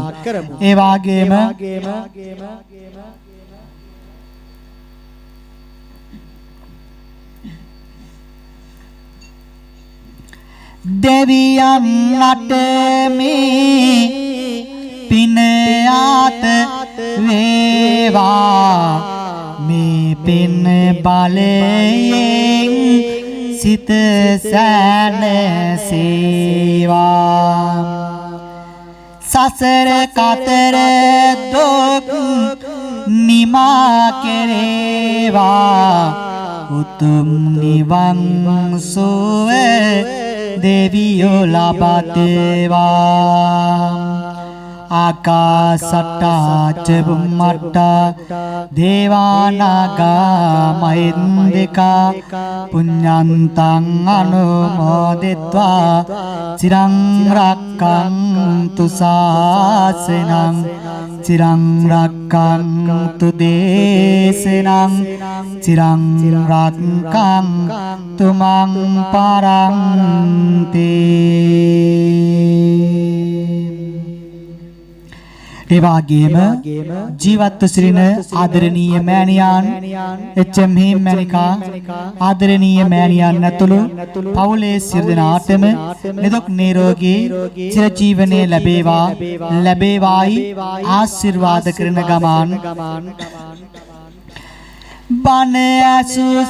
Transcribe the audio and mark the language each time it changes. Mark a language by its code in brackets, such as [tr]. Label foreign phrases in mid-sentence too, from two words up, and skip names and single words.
[si] ඒ වාගේම දෙවියන් නටමේ පින ආත වේවා මේ පින බලයෙන් සිත සැනසේවා සසර කතර දුක් නිමා කෙරේවා උතුම් නිවන් සුව දෙවියෝ [pi] ලබතේවා ආකාසට්ටා චුම්මට්ටා දේවානාගා මහින්దికා පුඤ්ඤන්තං අනුමෝදිත්වා චිරං රක්ඛන්තු ශාසනං චිරං රක්ඛන්තු දේශනං චිරං රක්ඛන්තු මං පරන්ති. [si] ඒ වගේම ජීවත්ව සිටින ආදරණීය මෑණියන් එච්.එම්. හේමණිකා ආදරණීය මෑණියන් ඇතුළු පවුලේ සියලු දෙනාටම නිදුක් නිරෝගී චිරජීවනයේ ලැබේවායි ආශිර්වාද කරන ගමන් බණ ඇසු